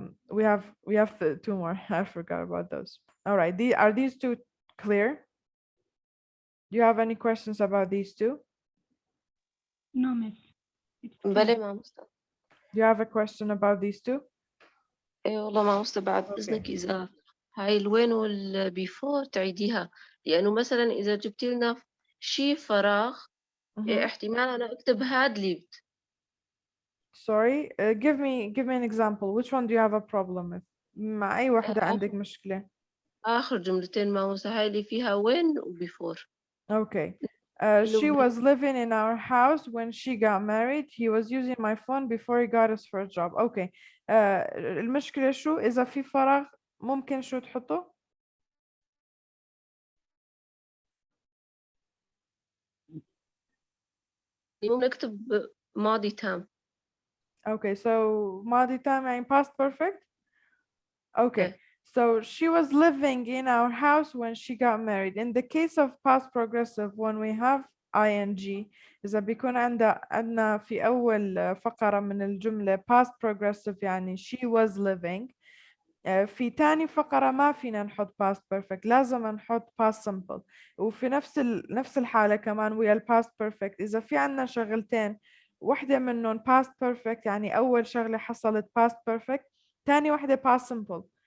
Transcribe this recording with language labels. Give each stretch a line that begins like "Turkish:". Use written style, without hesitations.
English: We have two more. I forgot about those. All right, are these two clear? Do you have any questions about these two? No, miss.
Arabic: بلى ما مستوى.
English: Do you have a question about these two?
Arabic: ايه والله ما مستوى بعد إذنك إذا هاي الوين والبيفور تعيديها، لأنه مثلا إذا جبتي لنا شي فراغ احتمال أنا أكتب had lived.
English: Sorry, give me an example. Which one do you have a problem with?
Arabic: مع أي واحدة عندك مشكلة؟ آخر جملتين ما مستوى هاي اللي فيها when وبيفور.
English: Okay. She was living in our house when she got married. He was using my phone before he got his first job. Okay.
Arabic: المشكلة شو؟ إذا في فراغ ممكن شو تحطه؟ ممكن نكتب ماضي تام.
English: Okay, so ماضي تام يعني past perfect? Okay. So she was living in our house when she got married. In the case of past progressive, when we have ing, إذا بيكون عندنا في أول فقرة من الجملة past progressive يعني she was living.
Arabic: في تاني فقرة ما فينا نحط past perfect، لازم نحط past simple. وفي نفس الحالة كمان ويا ال past perfect إذا في عندنا شغلتين واحدة منهم past perfect يعني أول شغلة حصلت past perfect، تاني واحدة past simple.